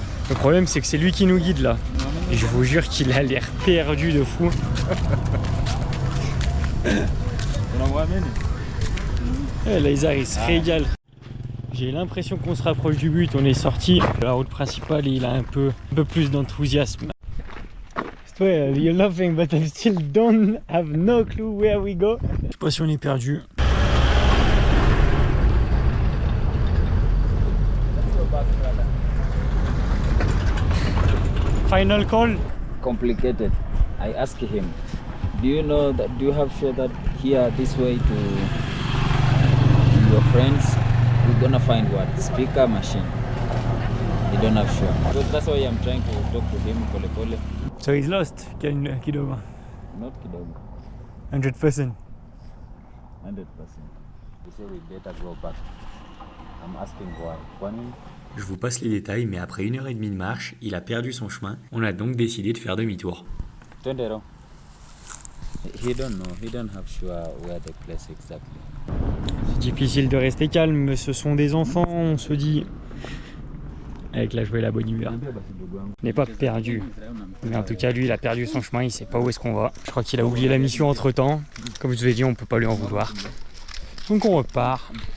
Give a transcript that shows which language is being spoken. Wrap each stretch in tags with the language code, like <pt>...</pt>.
<fr>Le problème, c'est que c'est lui qui nous guide là. Et je vous jure qu'il a l'air perdu de fou. Là, il se régale. J'ai l'impression qu'on se rapproche du but, on est sorti. La route principale, il a un peu plus d'enthousiasme.</fr> <en>Well, you're laughing, but I still don't have no clue where we go.</en> <fr>Je sais pas si on est perdu.</fr> <en>Final call. Complicated. I asked him, do you know that, do you have sure that here this way to your friends we're gonna find what? Speaker machine. He don't have sure. So that's why I'm trying to talk to him</en> <sw>pole pole.</sw> <en>So he's lost,</en> <sw>kidogo.</sw> <en>Not</en> <sw>kidogo.</sw> <en>100%. 100%. He said we better go back. I'm asking why.</en> <fr>Je vous passe les détails, mais après 1h30 de marche, il a perdu son chemin. On a donc décidé de faire demi-tour.</fr> <en>He don't know. He don't have sure where the place exactly.</en> <fr>C'est difficile de rester calme, mais ce sont des enfants, on se dit. Avec la joie et la bonne humeur. On n'est pas perdu. Mais en tout cas, lui, il a perdu son chemin, il sait pas où est-ce qu'on va. Je crois qu'il a oublié la mission entre temps. Comme je vous ai dit, on peut pas lui en vouloir. Donc on repart.</fr>